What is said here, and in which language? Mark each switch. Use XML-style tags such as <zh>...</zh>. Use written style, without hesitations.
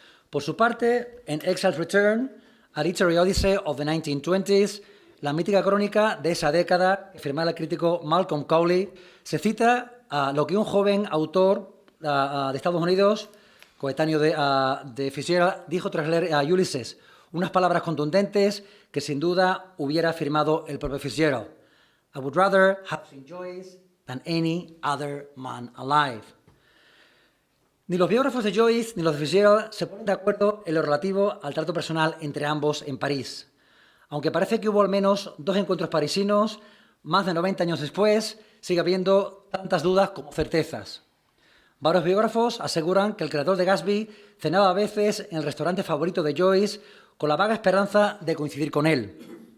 <es>Por su parte, en Exile's Return, A Literary Odyssey of the 1920s, la mítica crónica de esa década, que firmaba el crítico Malcolm Cowley, se cita a lo que un joven autor de Estados Unidos, coetáneo de Fitzgerald, dijo tras leer a Ulysses, unas palabras contundentes que sin duda hubiera firmado el propio Fitzgerald.</es> <en>I would rather have seen Joyce than any other man alive.</en> <es>Ni los biógrafos de Joyce ni los de Fitzgerald se ponen de acuerdo en lo relativo al trato personal entre ambos en París. Aunque parece que hubo al menos 2 encuentros parisinos, más de 90 años después sigue habiendo tantas dudas como certezas. Varios biógrafos aseguran que el creador de Gatsby cenaba a veces en el restaurante favorito de Joyce con la vaga esperanza de coincidir con él.</es>